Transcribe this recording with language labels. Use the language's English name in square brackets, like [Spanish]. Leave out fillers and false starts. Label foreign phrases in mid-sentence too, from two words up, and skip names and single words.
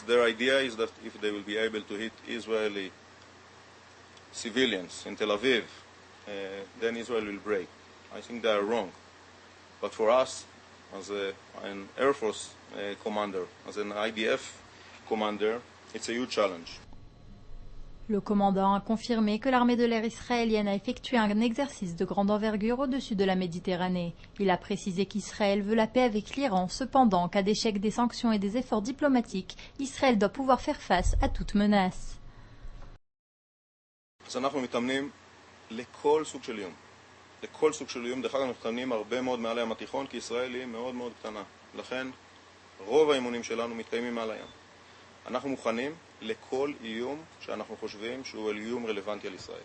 [English] Their idea is that if they will be able to hit Israeli civilians in Tel Aviv, then Israel will break. I think they are wrong. But for us, as an Air Force commander, as an IDF commander, it's a huge challenge. [French] Le commandant a confirmé que l'armée de l'air israélienne a effectué un exercice de grande envergure au-dessus de la Méditerranée. Il a précisé qu'Israël veut la paix avec l'Iran, cependant qu'à l'échec des sanctions et des efforts diplomatiques, Israël doit pouvoir faire face à toute menace. [Hebrew] אנחנו מתאמנים לכל סוג של איום. לכל סוג של איום. דרך אגב, אנחנו מתאמנים הרבה מאוד מעל הים התיכון, כי ישראל היא מאוד מאוד קטנה. לכן, רוב האימונים שלנו מתקיימים מעל הים. אנחנו מוכנים לכל איום שאנחנו חושבים שהוא איום רלוונטי על ישראל.